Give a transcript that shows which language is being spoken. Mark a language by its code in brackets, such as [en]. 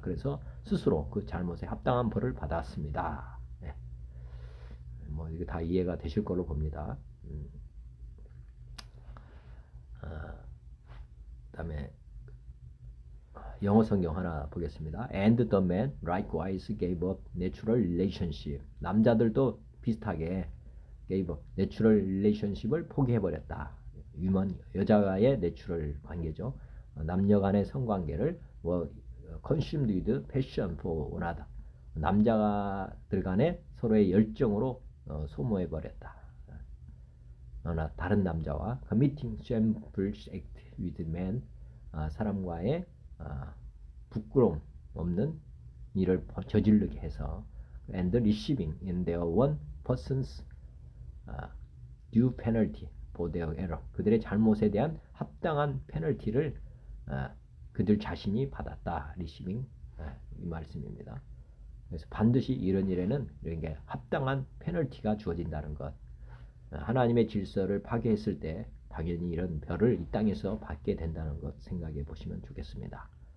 [ko] 그래서 스스로 그 잘못에 합당한 벌을 받았습니다. 이거 다 이해가 되실 걸로 봅니다. 그다음에 영어 성경 하나 보겠습니다. [en] And the man likewise gave up natural relationship. [ko] 남자들도 비슷하게 [en] gave up natural relationship [ko] 을 포기해버렸다. 여자와의 내추럴 관계죠. 남녀 간의 성관계를 [en] consumed with passion for another. [ko] 남자들 간의 서로의 열정으로 소모해버렸다. 다른 남자와 [en] committing shameful act with men. [ko] 사람과의 부끄러움 없는 일을 저지르게 해서 [en] and receiving in their one person's due penalty for their error. [ko] 그들의 잘못에 대한 합당한 페널티를 그들 자신이 받았다. [en] receiving [ko] 이 말씀입니다. 그래서 반드시 이런 일에는 이렇게 합당한 페널티가 주어진다는 것. 하나님의 질서를 파괴했을 때 당연히 이런 벌을 이 땅에서 받게 된다는 것 생각해 보시면 좋겠습니다.